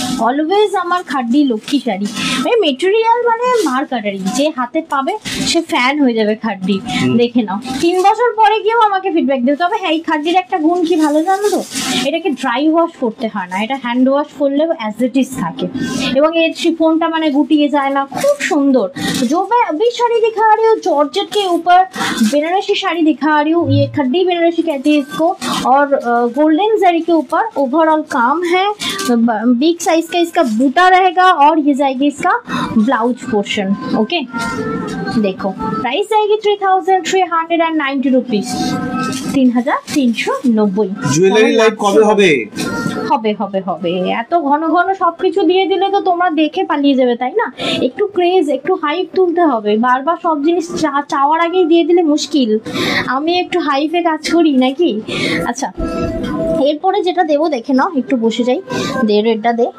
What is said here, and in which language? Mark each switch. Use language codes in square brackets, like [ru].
[bn] Always আমার খাড্ডি লক্ষ্মী শাড়ি, মানে material মানে মার্কাটারি, যে হাতে পাবে সে ফ্যান হয়ে যাবে খাড্ডি। দেখে নাও, 3 বছর পরে গিয়েও আমাকে ফিডব্যাক দেবে। তবে হ্যাঁ, এই খাড্ডির একটা গুণ কি ভালো জানো তো, এটাকে ড্রাই ওয়াশ করতে হয় না, এটা হ্যান্ড ওয়াশ করলেও অ্যাজ ইট ইজ থাকে, এবং এর शिफॉनটা মানে গুটিয়ে যায় না, খুব সুন্দর। [hi] जो मैं अभी साड़ी दिखा रही हूँ जॉर्जेट के ऊपर बनारसी साड़ी दिखा रही हूँ, ये खड्डी बनारसी कहते हैं इसको, और गोल्डन जरी के ऊपर ओवरऑल काम है। बिग साइज का इसका बूटा रहेगा, और ये जाएगी इसका ब्लाउज पोर्शन। ओके, देखो प्राइस आएगी 3390 रुपीज, 3390। [bn] জুয়েলারি লাইভ কবে হবে? হবে। এত ঘন ঘন সবকিছু দিয়ে দিলে তো তোমরা দেখে পালিয়ে যাবে, তাই না? একটু ক্রেজ, একটু হাইপ তুলতে হবে। বারবার সব জিনিস চাওয়ার আগেই দিয়ে দিলে মুশকিল। আমি একটু হাইপে কাজ করি নাকি। আচ্ছা, এরপরে যেটা দেবো দেখে নাও, একটু বসে যাই, দে রেডটা দে।